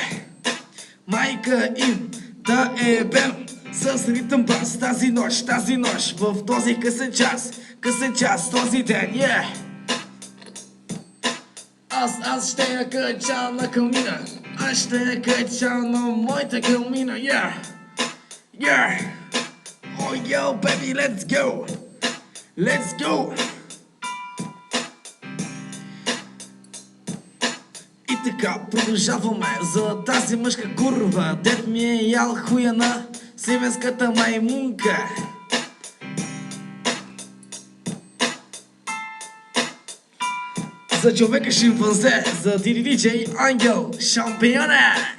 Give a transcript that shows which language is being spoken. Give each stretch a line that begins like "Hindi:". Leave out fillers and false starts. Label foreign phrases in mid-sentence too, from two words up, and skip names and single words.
Bulgarian: Майка им да ебем с ритъм бас тази нощ, в този късен час, този ден, yeah. Аз ще я кача на калмина, аз ще я кача на моята калмина, yeah.
English: Yeah, oh yo baby, let's go, let's go.
Bulgarian: И така продължаваме за тази мъжка курва, дет ми е ял хуя на сливенската маймунка. За човека шимпанзе, за диджей Ангел шампиона.